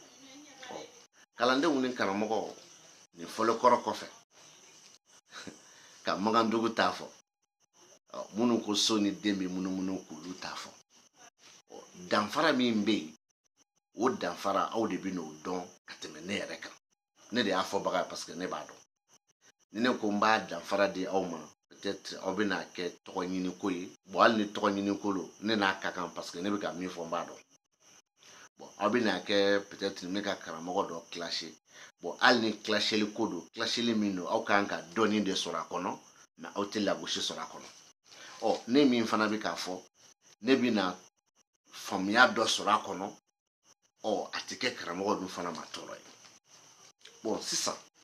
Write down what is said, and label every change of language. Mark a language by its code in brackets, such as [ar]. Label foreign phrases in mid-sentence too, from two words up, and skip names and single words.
[bm] kalandenw ni karamɔgɔ nin fɔlɔkɔrɔ kɔfɛ ka magandugu t'a fɔ minnu ko so ni den bɛ munumunu k'olu t'a fɔ danfara min bɛ yen o danfara aw de bɛ n'o dɔn ka tɛmɛ ne yɛrɛ kan ne de y'a fɔbaga ye parce que ne b'a dɔn ni ne ko n b'a danfara di aw ma peut-être aw bɛna kɛ tɔgɔ ɲini ko ye bon hali ni tɔgɔ ɲini ko lo ne n'a ka kan parce que ne bɛ ka min fɔ n b'a dɔn bon aw bɛna kɛ peut-être ne ka karamɔgɔ dɔ clasher bon hali ni clasherli ko don clasherli min don aw kan ka dɔɔnin de sɔrɔ a kɔnɔ mais aw tɛ lagosi sɔrɔ a kɔnɔ ne min fana bɛ k'a fɔ ne bɛna faamuya dɔ sɔrɔ a kɔnɔ a tɛ kɛ karamɔgɔ dun fana ma tɔɔrɔ ye bon sisan